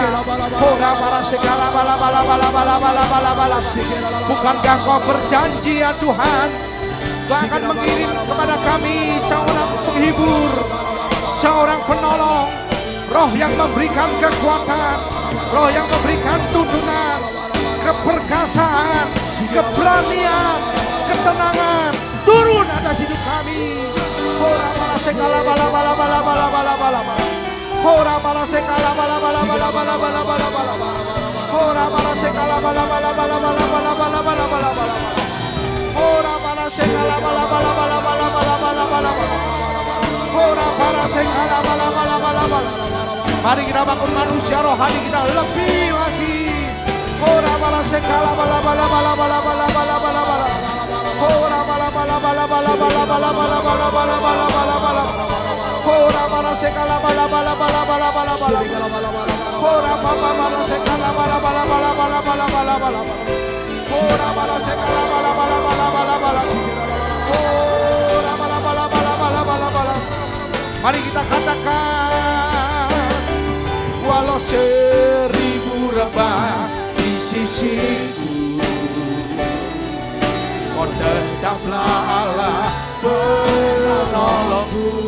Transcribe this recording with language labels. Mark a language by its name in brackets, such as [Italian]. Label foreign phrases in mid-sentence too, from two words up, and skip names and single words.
[Indonesian] Bukankah Kau berjanji ya Tuhan, Kau akan mengirim kepada kami seorang penghibur, seorang penolong, roh yang memberikan kekuatan, roh yang memberikan tuntunan, keperkasaan, keberanian, ketenangan turun atas hidup kami. Hora bala sekala bala bala bala bala bala bala bala. Hora bala sekala bala bala bala bala bala bala bala. Hora bala sekala bala bala bala bala bala bala bala bala bala. Hora bala sekala bala bala bala bala bala bala bala bala. Hora bala sekala bala bala bala bala. Mari kita bangun manusia rohani kita lebih lagi. Hora bala sekala bala bala bala bala bala bala bala bala. Hora bala bala bala bala bala bala bala bala bala bala bala bala. Hora bala sekala bala bala bala bala bala bala. Hora bala bala sekala bala bala bala bala bala bala bala. Hora bala sekala bala bala bala bala bala. Hora bala bala bala bala bala bala. Mari kita katakan, walau 1000 rebah di sisiku, Kau tetaplah Allah penolongku.